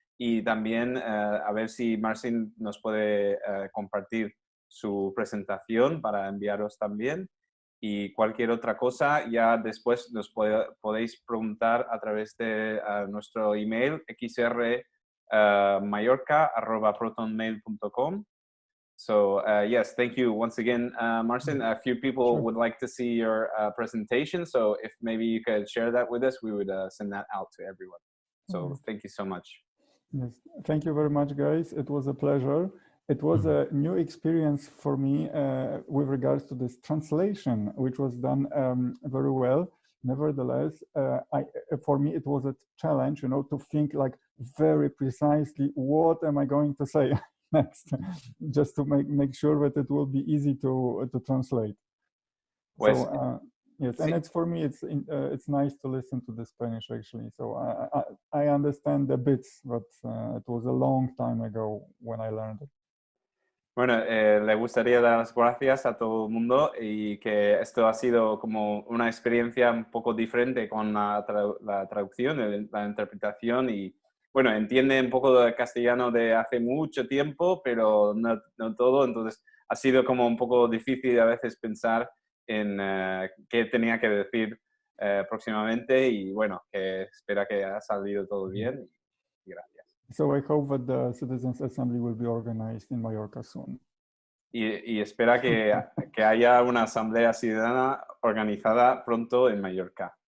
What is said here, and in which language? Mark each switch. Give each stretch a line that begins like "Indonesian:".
Spanish: Y también a ver si Marcin nos puede compartir su presentación para enviaros también. Y cualquier otra cosa, ya después nos podéis preguntar a través de nuestro email xrmallorca@protonmail.com.
English: So yes, thank you once again, Marcin. A few people would like to see your presentation. So if maybe you could share that with us, we would send that out to everyone. So thank you so much. Yes, thank you very much, guys. It was a pleasure. It was a new experience for me with regards to this translation, which was done very well. Nevertheless, for me, it was a challenge, you know, to think like very precisely what am I going to say next, just to make sure that it will be easy to translate.
Spanish: Pues,
English: so, yes, and it's for me, it's nice to listen to the Spanish actually. So I understand the bits, but it was a long time ago when I learned it.
Spanish: Bueno, le gustaría dar las gracias a todo el mundo y que esto ha sido como una experiencia un poco diferente con la traducción, la interpretación y bueno, entiende un poco de castellano de hace mucho tiempo, pero no todo, entonces ha sido como un poco difícil a veces pensar en qué tenía que decir próximamente y bueno, que espera que haya salido todo bien y gracias.
English: So I hope that the Citizens Assembly will be organized in Mallorca soon.
Spanish: y espera que haya una asamblea ciudadana organizada pronto en Mallorca.